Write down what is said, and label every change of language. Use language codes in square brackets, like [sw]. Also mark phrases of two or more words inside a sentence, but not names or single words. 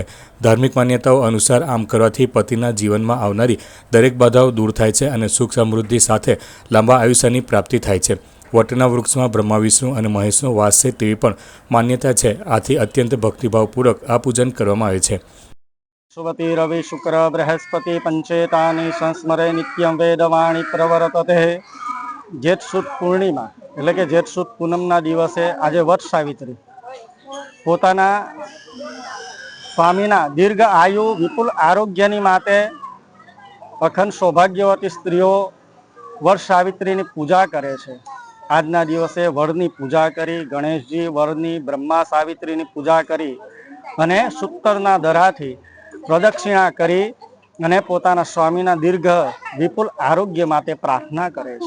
[gu] ધાર્મિક માન્યતાઓ અનુસાર આમ કરવાથી પતિના જીવનમાં આવનારી દરેક બાધાઓ દૂર થાય છે અને સુખ સમૃદ્ધિ સાથે લાંબા આયુષ્યની પ્રાપ્તિ થાય છે। વટના વૃક્ષમાં બ્રહ્મા વિષ્ણુ અને મહેશનો વાસ છે તેવી પણ માન્યતા છે। આથી અત્યંત ભક્તિભાવપૂર્વક આ પૂજન કરવામાં આવે છે। [sa] सुवती रवि शुक्र बृहस्पति पंचेतानि संस्मरे नित्यं वेदवाणी प्रवर्तते। [gu] જેઠ સુદ પૂર્ણિમા એટલે કે જેઠ સુદ પૂનમના દિવસે આજે વટ સાવિત્રી પોતાના સ્વામીના દીર્ઘ આયુ વિપુલ આરોગ્યની માટે અખંડ સૌભાગ્યવતી સ્ત્રીઓ વટ સાવિત્રીની પૂજા કરે છે। આજના દિવસે વડની પૂજા કરી ગણેશજી વડની બ્રહ્મા સાવિત્રીની પૂજા કરી અને સૂતરના દરાથી પ્રદક્ષિણા કરી અને પોતાના સ્વામીના દીર્ઘ વિપુલ આરોગ્ય માટે પ્રાર્થના કરે છે।